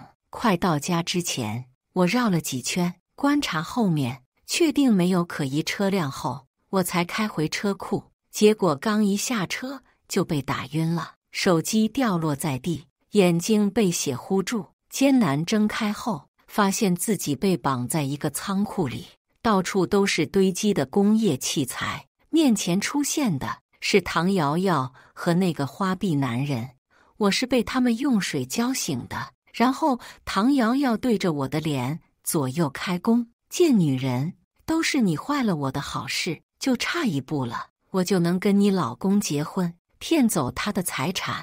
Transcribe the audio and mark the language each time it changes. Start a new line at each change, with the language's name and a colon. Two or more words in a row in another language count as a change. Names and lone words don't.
Chinese: 快到家之前，我繞了幾圈，觀察後面，確定沒有可疑車輛後，我才開回車庫。結果剛一下車就被打暈了，手機掉落在地，眼睛被血糊住，艱難睜開後，發現自己被綁在一個倉庫裡，到處都是堆積的工業器材。面前出現的是唐瑤瑤和那個花臂男人，我是被他们用水澆醒的。然後唐瑤瑤對着我的臉左右開弓，賤女人，都是你壞了我的好事，就差一步了，我就能跟你老公結婚，騙走他的財產。